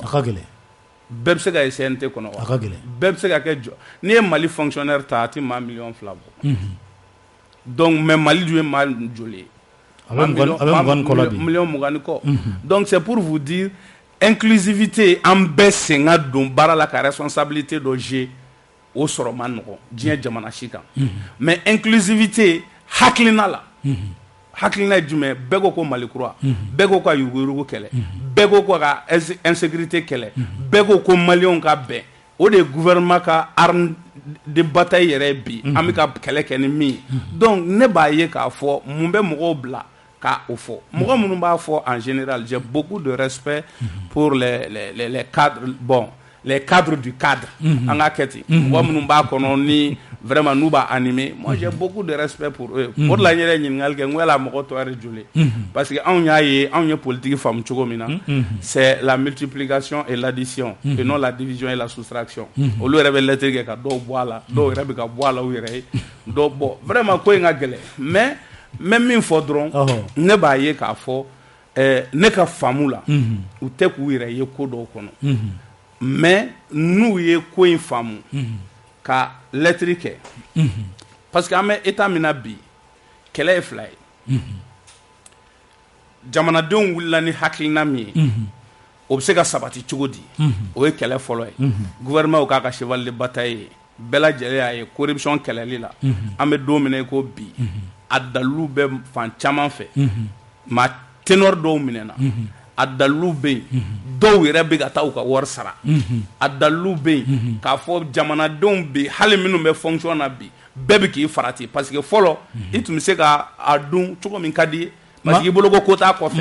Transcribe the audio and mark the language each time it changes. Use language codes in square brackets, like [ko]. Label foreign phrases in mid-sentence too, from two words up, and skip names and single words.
[bm] A ka gɛlɛn. Bɛɛ bɛ se ka ye CNT kɔnɔ wa? A ka gɛlɛn. Bɛɛ bɛ se ka kɛ jɔ n'i ye Mali fonctionnaire ta a ti maa 2,000,000 bɔ. [fr] Donc mais [bm] Mali dun ye maa joli ye? A bɛ 20 kɔ la bi. 20 kɔ. [fr] Donc c'est pour vous dire inclusivité [bm] an bɛɛ sen ka don baara la ka responsabilité dɔ jouer o sɔrɔ man nɔgɔn diɲɛ jamana si kan mais inclusivité hakilina la hakilina ye jumɛn bɛɛ ko ko Mali kura bɛɛ ko ka yuruguyurugu kɛlɛ bɛɛ ko ka insécurité kɛlɛ bɛɛ ko maliyɛnw ka bɛn o de ye gouvernement ka [fr] arme de bataille [bm] yɛrɛ bi an bɛ ka kɛlɛ kɛ ni min donc ne b'a ye k'a fɔ mun bɛ mɔgɔw bila ka o fɔ mɔgɔ minnu b'a fɔ [fr] en général j'ai beaucoup de respect pour les cadres les cadres du [bm] cadre an ka kɛ ten mɔgɔ minnu b'a kɔnɔ ni vraiment n'u b'a animé [fr] moi j'ai beaucoup de respect pour eux [bm] o de la n yɛrɛ ɲininkali kɛ n ko yala mɔgɔ tɔ yɛrɛ joli [fr] parce que [bm] anw y'a ye anw ye politique faamu cogo min na [fr] c'est la multiplication et l'addition et non la division et la soustraction [bm] olu yɛrɛ bɛ lettre kɛ ka dɔw bɔ a la dɔw yɛrɛ bɛ ka bɔ a la u yɛrɛ ye dɔw bɔ vraiment ko in ka gɛlɛn mais min fɔ dɔrɔn ne b'a ye k'a fɔ ne ka faamu la u tɛ k'u yɛrɛ ye ko dɔw kɔnɔ mais n'u ye ko in faamu ka lettre kɛ [fr] parce que [bm] an bɛ état min na bi kɛlɛ ye fila ye jamanadenw wulila ni hakilina min ye o bɛ se ka sabati cogo di o ye kɛlɛ fɔlɔ ye gouvernement k'a ka [fr] cheval de bataille [bm] ye bɛɛ lajɛlen y'a ye corruption kɛlɛli la an bɛ don min na i ko bi a dalilu bɛ fan caman fɛ maa ténor dɔw minɛna a dalilu bɛ yen dɔw yɛrɛ bɛ ka taa u ka wari sara a dalilu bɛ yen k'a fɔ jamanadenw bɛ hali minnu bɛ fonction na bi bɛɛ bɛ k'i farati [fr] parce que [bm] fɔlɔ i tun bɛ se ka a dun cogo min ka di ye [fr] parce que [bm] i bolo ko t'a kɔfɛ.